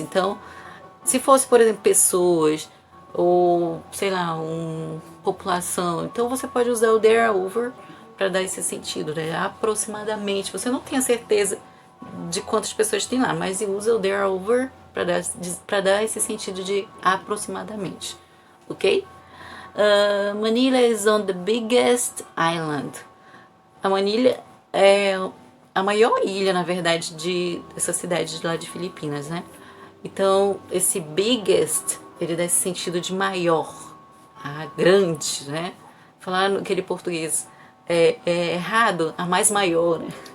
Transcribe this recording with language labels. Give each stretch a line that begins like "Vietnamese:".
Portuguese: Então, se fosse, por exemplo, pessoas ou, sei lá, população, então você pode usar o
English: there are over
Portuguese: para dar esse sentido, né? Aproximadamente. Você não tem a certeza de quantas pessoas tem lá, mas usa o
English: there are over
Portuguese: para dar esse sentido de aproximadamente, ok?
English: Manila is on the biggest island.
Portuguese: A Manila é a maior ilha, na verdade, dessa cidade de lá de Filipinas, né? Então, esse biggest, ele dá esse sentido de maior, grande, né? Falar aquele português é errado, a mais maior, né?